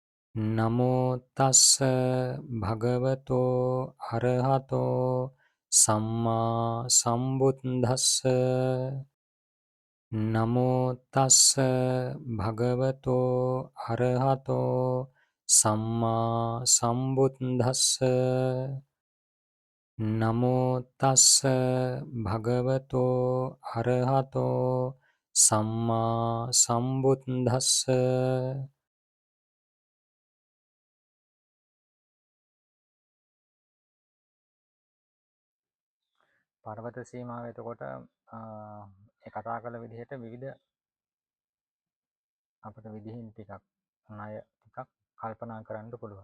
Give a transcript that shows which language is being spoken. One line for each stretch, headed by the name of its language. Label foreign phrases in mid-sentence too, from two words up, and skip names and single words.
Pali: නමෝ තස්ස භගවතෝ අරහතෝ සම්මා සම්බුද්දස්ස නමෝ තස්ස භගවතෝ අරහතෝ සම්මා සම්බුද්දස්ස නමෝ තස්ස භගවතෝ අරහතෝ සම්මා සම්බුද්දස්ස
Sinhala: පර්වත සීමාව එතකොට ඒ කතා කළ විදිහට විවිධ අපිට විදිහින් ටිකක් ණය ටිකක් කල්පනා කරන්න පුළුවන්.